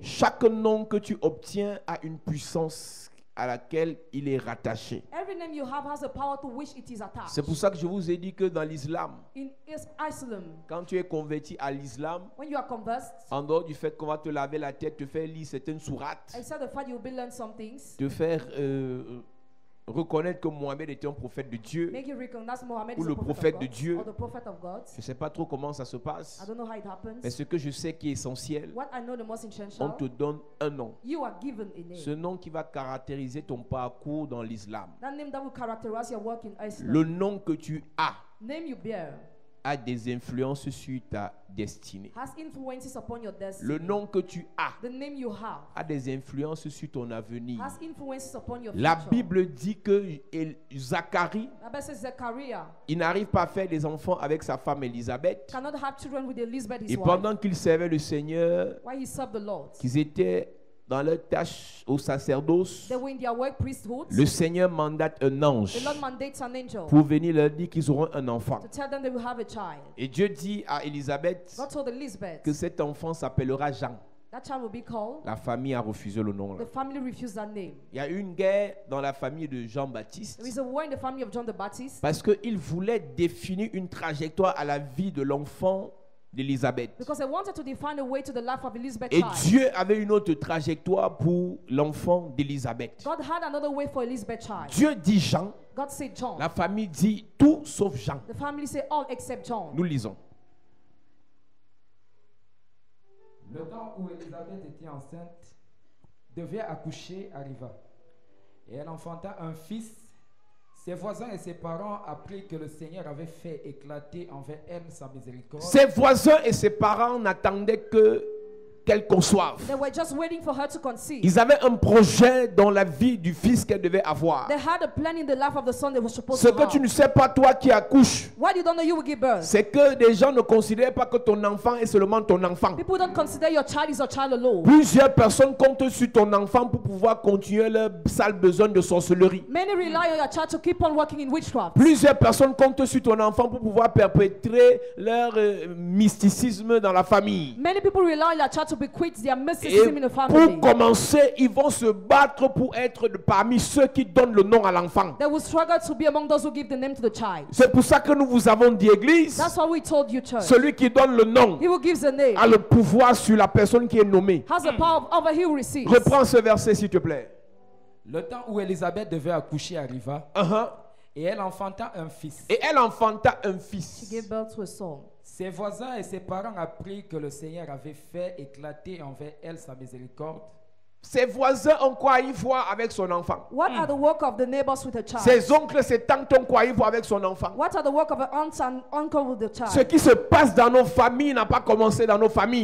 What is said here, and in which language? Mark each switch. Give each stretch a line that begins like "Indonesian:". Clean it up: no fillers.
French: Chaque nom que tu obtiens a une puissance à laquelle il est rattaché.
English: Every name you have has a power to which it is attached.
French: C'est pour ça que je vous ai dit que dans l'islam,
English: In Islam,
French: quand tu es converti à l'islam,
English: when you are conversed,
French: en dehors du fait qu'on va te laver la tête, te faire lire certaines sourates,
English: except the fact you will learn some things,
French: te faire reconnaître que Mohamed était un prophète de Dieu,
English: make you recognize Muhammad
French: Ou
English: is
French: le
English: a prophet
French: prophète
English: of
French: de
English: God,
French: Dieu.
English: or the prophet of God.
French: je ne sais pas trop comment ça se passe,
English: I don't know how it happens.
French: mais ce que je sais qui est essentiel,
English: What I know the most
French: on
English: essential,
French: te donne un nom.
English: you are given a name.
French: Ce nom qui va caractériser ton parcours dans l'islam.
English: That name that will characterize your work in Islam.
French: Le nom que tu as
English: Name you bear
French: a des influences sur ta destinée.
English: has influences upon your destiny.
French: Le nom que tu as
English: The name you have
French: a des influences sur ton avenir.
English: has influences upon your
French: La
English: future.
French: Bible dit que Zacharie,
English: The Bible says Zechariah
French: il n'arrive pas à faire des enfants avec sa femme Élisabeth.
English: cannot have children with Elizabeth, his
French: Et
English: wife.
French: pendant qu'ils servaient le Seigneur,
English: While he served the Lord,
French: qu'ils étaient dans leur tâche au sacerdoce,
English: they were in their work priesthood.
French: le Seigneur mandate un ange
English: The Lord mandates an angel
French: pour venir leur dire qu'ils auront un enfant.
English: to tell them they will have a child.
French: Et Dieu dit à Élisabeth
English: God told Elizabeth
French: que cet enfant s'appellera Jean.
English: that child will be called.
French: La famille a refusé le nom.
English: The family refused that name.
French: Il y a eu une guerre dans la famille de Jean-Baptiste
English: There is a war in the family of John the Baptist
French: parce qu'il voulait définir une trajectoire à la vie de l'enfant d'Élisabeth.
English: because they wanted to define a way to the life of Elizabeth's
French: Et
English: child.
French: Dieu avait une autre trajectoire pour l'enfant d'Élisabeth.
English: God had another way for Elizabeth's child.
French: Dieu dit Jean,
English: God said John.
French: la famille dit tout sauf Jean.
English: The family said all except John.
French: Nous lisons. Le temps où Élisabeth était enceinte, devait accoucher, arriva. Et elle enfanta un fils. Ses voisins et ses parents apprirent que le Seigneur avait fait éclater envers elle sa miséricorde. Ses voisins et ses parents n'attendaient que qu'elle conçoive.
English: They were just waiting for her to conceive.
French: Ils avaient un projet dans la vie du fils qu'elle devait avoir.
English: They had a plan in the life of the son they were supposed
French: Ce
English: to
French: que
English: have.
French: tu ne sais pas, toi qui accouches,
English: What you don't know you will give birth.
French: c'est que des gens ne considèrent pas que ton enfant est seulement ton enfant.
English: People don't consider your child is a child alone.
French: Plusieurs personnes comptent sur ton enfant pour pouvoir continuer leur sale besogne de sorcellerie.
English: Many rely on your child to keep on working in witchcraft.
French: Plusieurs personnes comptent sur ton enfant pour pouvoir perpétrer leur mysticisme dans la famille.
English: Many people rely on your child to bequeath their
French: Et
English: mysticism in the family.
French: pour commencer, ils vont se battre pour être parmi ceux qui donnent le nom à l'enfant.
English: They will struggle to be among those who give the name to the child.
French: C'est pour ça que nous vous avons dit, Église,
English: That's why we told you, church.
French: celui qui donne le nom
English: He who gives the name
French: a le pouvoir sur la personne qui est nommée.
English: has the power over he who receives.
French: Reprends ce verset, s'il te plaît. Le temps où Élisabeth devait accoucher arriva Uh-huh. et elle enfanta un fils. Et elle enfanta un
English: She
French: fils.
English: gave birth to a son.
French: Ses voisins et ses parents apprirent que le Seigneur avait fait éclater envers elle sa miséricorde. Ses voisins ont quoi y voir avec son enfant.
English: What are the work of the neighbors with a child?
French: Ses oncles, ses tantes ont quoi y voir avec son enfant.
English: What are the work of an aunt and uncle with the
French: Ce
English: child?
French: qui se passe dans nos familles n'a pas commencé dans nos familles.